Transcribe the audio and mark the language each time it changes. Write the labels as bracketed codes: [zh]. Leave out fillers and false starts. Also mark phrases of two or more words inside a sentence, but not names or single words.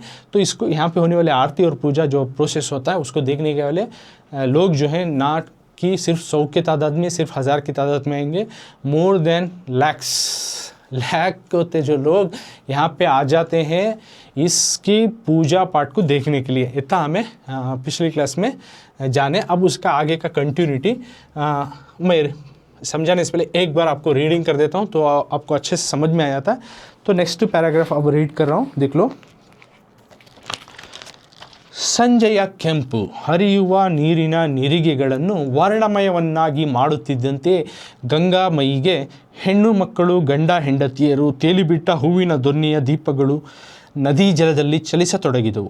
[hi] तो इसको यहाँ पे होने वाले आरती और पूजा जो प्रोसेस होता है उसको देखने के वाले लोग जो है ना कि सिर्फ 100 की तादाद में, सिर्फ 1000 की तादाद में आएंगे, [en] more than [hi] लाख होते जो लोग यहाँ पे आ जाते हैं इसकी पूजा पाठ को देखने के लिए। इतना हमें पिछली क्लास में जाने। अब उसका आगे का कंटिन्यूटी मैं समझाने से पहले एक बार आपको रीडिंग कर देता हूँ तो आपको अच्छे से समझ में आ जाता है। तो [en] next paragraph [hi] अब रीड कर रहा हूँ, देख लो। [kn] ಸಂಜೆಯ ಕೆಂಪು ಹರಿಯುವ ನೀರಿನ ನಿರಿಗೆಗಳನ್ನು ವರ್ಣಮಯವನ್ನಾಗಿ ಮಾಡುತ್ತಿದ್ದಂತೆ ಗಂಗಾಮಯಿಗೆ ಹೆಣ್ಣು ಮಕ್ಕಳು ಗಂಡ ಹೆಂಡತಿಯರು ತೇಲಿಬಿಟ್ಟ ಹೂವಿನ ದೊನ್ನೆಯ ದೀಪಗಳು ನದಿ ಜಲದಲ್ಲಿ ಚಲಿಸತೊಡಗಿದವು.